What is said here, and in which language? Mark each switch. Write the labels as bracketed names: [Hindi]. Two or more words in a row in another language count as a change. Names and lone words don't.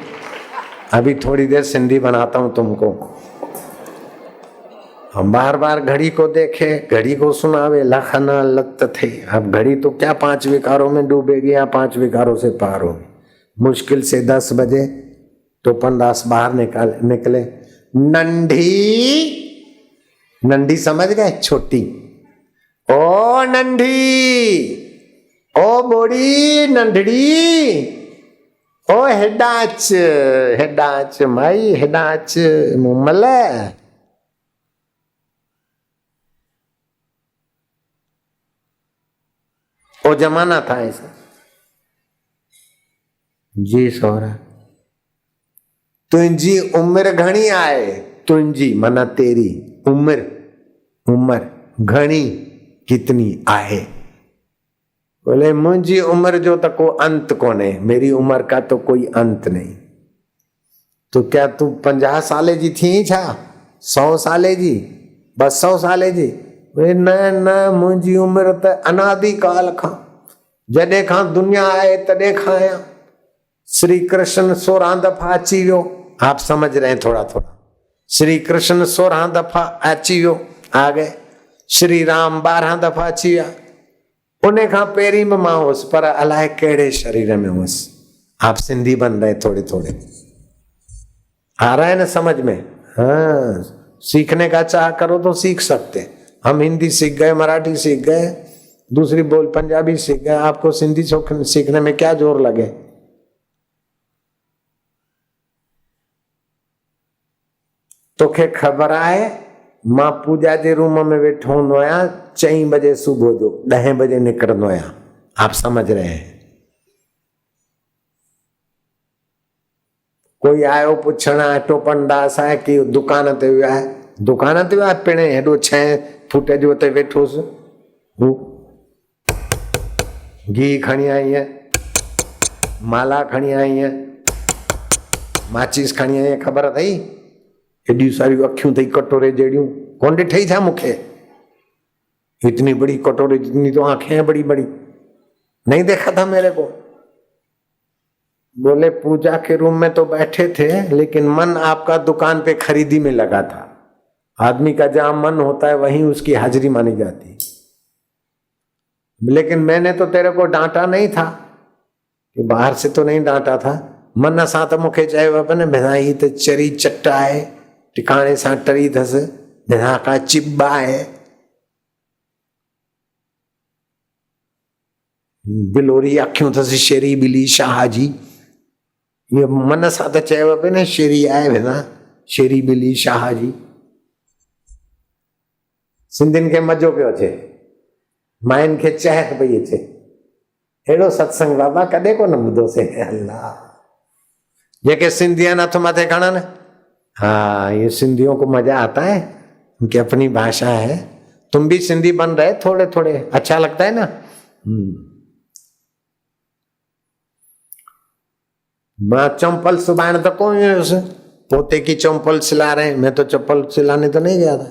[Hindi] अभी थोड़ी देर सिंधी बनाता हूं तुमको। हम बार बार घड़ी को देखे, घड़ी को सुनावे लखना लत थे। अब घड़ी तो क्या 5 विकारों में डूबेगी या 5 विकारों से पार होगी। मुश्किल से 10 बजे टोपन दास बाहर निकले। नंढी समझ गए, छोटी। [Sindhi] ओ नंढी, ओ बोड़ी नंढड़ी, ओ हेडाच माई हेडाच मुमल। [Hindi] वो जमाना था ऐसा। [Sindhi] जी सोहरा तुझी उम्र घणी आए, तुझी मना [Hindi] तेरी उम्र [Sindhi] घणी कितनी आहे। बोले मुझी उम्र जो तो को अंत कोने, [Hindi] मेरी उम्र का तो कोई अंत नहीं। [Sindhi] तो क्या तू 50 साले जी थी छा, 100 साले जी, 200 साले जी? न न मुझी उम्र तो अनादि काल खां, जॾहिं खां दुनिया आहे तॾहिं खां आहियां। श्री कृष्ण 16 दफा अची वियो, [Hindi] आप समझ रहे हैं थोड़ा थोड़ा। [Sindhi] श्री कृष्ण 16 दफा अची वियो, [Hindi] आ गए। [Sindhi] श्री राम 12 दफा अची विया। उन खां पहिरीं में मां हुअसि, पर अलाए कहिड़े शरीर में हुअसि। [Hindi] आप सिंधी बन रहे थोड़े थोड़े, आ रहा है ना समझ में? हाँ, सीखने का चाह करो तो सीख सकते। हम हिंदी सीख गए, मराठी सीख गए, दूसरी बोल पंजाबी सीख गए, आपको सिंधी सीखने में क्या जोर लगे? [Sindhi] तोखे ख़बर आहे मां पूजा जे रूम में वेठो हूंदो आहियां, 4 बजे सुबह जो, 10 बजे निकिरंदो आहियां। [Hindi] आप समझ रहे हैं? [Sindhi] कोई आयो पुछण टोपन दास आहे कि दुकान ते वियो आहे, दुकान ते वियो आहे पिणे हेॾो 6 फुट जो ते वेठोसि, घी खणी आई है, माला खणी आई है, माचिस खणी आई है, ख़बर अथई? एॾियूं सारियूं अखियूं अथई कटोरे जहिड़ियूं, कोन ॾिठई छा मूंखे? [Hindi] इतनी बड़ी कटोरे जितनी तो आंखें हैं बड़ी बड़ी, नहीं देखा था मेरे को? बोले पूजा के रूम में तो बैठे थे, लेकिन मन आपका दुकान पे खरीदी में लगा था। आदमी का जहां मन होता है वहीं उसकी हाजिरी मानी जाती। लेकिन मैंने तो तेरे को डांटा नहीं था, कि बाहर से तो नहीं डांटा था, [Sindhi] मन सां तो मूंखे चयो पियो न भेण त चरी चट आहे, टिकाणे सां टरी अथसि, भेण का चिब्बा आहे, बिलोरी अखियूं अथसि, शेरी बिली शाह जी। ये मन सां त चयो पियो न शेरी आहे भेण, शेरी बिली शाह जी। सिंधियुनि खे मज़ो पियो अचे, मायुनि खे चहक पई अचे। अहिड़ो सत्संग बाबा कॾहिं कोन ॿुधोसीं। अल्लाह, जेके सिंधी आहिनि हथ मथे खणनि। [Hindi] हाँ, ये सिंधियों को मजा आता है, उनकी अपनी भाषा है। तुम भी सिंधी बन रहे थोड़े थोड़े, अच्छा लगता है ना? मैं चंपल सुभाण तो कौन है उसे, पोते की चंपल सिला रहे हैं, मैं तो चप्पल सिलाने तो नहीं गया था।